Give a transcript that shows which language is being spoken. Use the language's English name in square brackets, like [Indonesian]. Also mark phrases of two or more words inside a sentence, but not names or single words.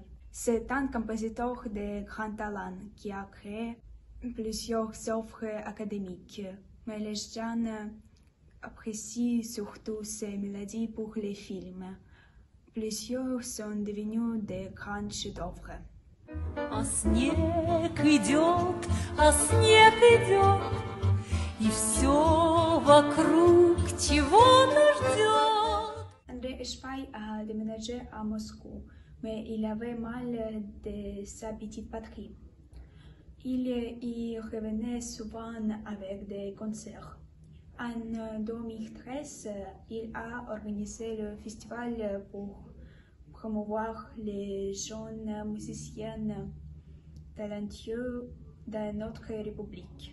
[French] C'est un compositeur de grand talent qui a créé plusieurs œuvres académiques. Mais les gens apprécient surtout ses mélodies pour les films. Plusieurs sont devenus de grands chefs-d'œuvre. [Russian] А снег идет, и все вокруг чего-то ждет. [French] André Espaille a déménagé à Moscou, mais il avait mal de sa petite patrie. Il y revenait souvent avec des concerts. En 2013, il a organisé le festival pour promouvoir les jeunes musiciens talentueux de notre République.